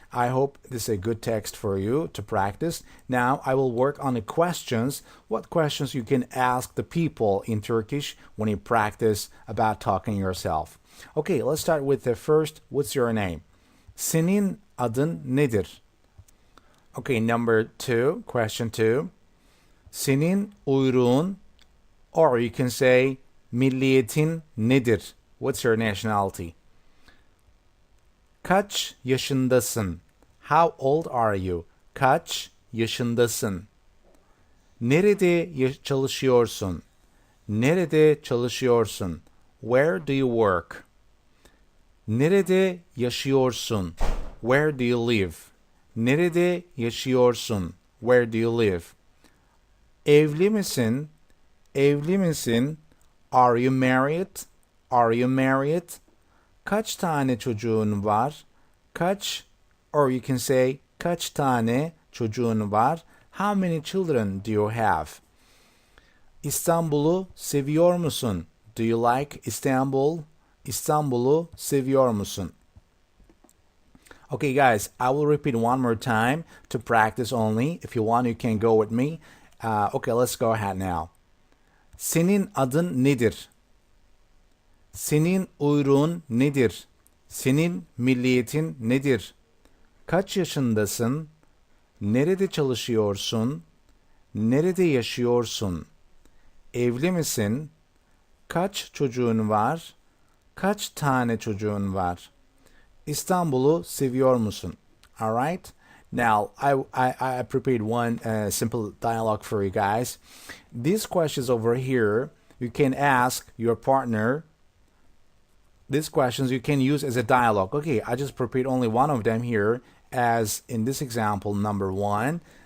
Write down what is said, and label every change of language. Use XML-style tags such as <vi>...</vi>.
<en>I hope this is a good text for you to practice. Now I will work on the questions. What questions you can ask the people in Turkish when you practice about talking yourself. Okay, let's start with the first. What's your name?</en> <tr>Senin adın nedir?</tr> <en>Okay, number two, question two.</en> <tr>Senin uyruğun,</tr> <en>or you can say</en> <tr>milliyetin nedir?</tr> <en>What's your nationality?</en> <tr>Kaç yaşındasın?</tr> <en>How old are you?</en> <tr>Kaç yaşındasın? Nerede çalışıyorsun? Nerede çalışıyorsun?</tr> <en>Where do you work?</en> <tr>Nerede yaşıyorsun?</tr> <en>Where do you live?</en> <tr>Nerede yaşıyorsun?</tr> <en>Where do you live?</en> <tr>Evli misin? Evli misin?</tr> <en>Are you married? Are you married?</en> <tr>Kaç tane çocuğun var? Kaç,</tr> <en>or you can say</en> <tr>kaç tane çocuğun var?</tr> <en>How many children do you have?</en> <tr>İstanbul'u seviyor musun?</tr> <en>Do you like Istanbul?</en> <tr>İstanbul'u seviyor musun?</tr> <en>Okay, guys, I will repeat one more time to practice only. If you want, you can go with me. Okay, let's go ahead now.</en> <tr>Senin adın nedir? Senin uyruğun nedir? Senin milliyetin nedir? Kaç yaşındasın? Nerede çalışıyorsun? Nerede yaşıyorsun? Evli misin? Kaç çocuğun var? Kaç tane çocuğun var? İstanbul'u seviyor musun?</tr> <en>Alright? Now, I prepared one simple dialogue for you guys. These questions over here, you can ask your partner. These questions you can use as a dialogue. Okay, I just prepared only one of them here, as in this example, number one.</en>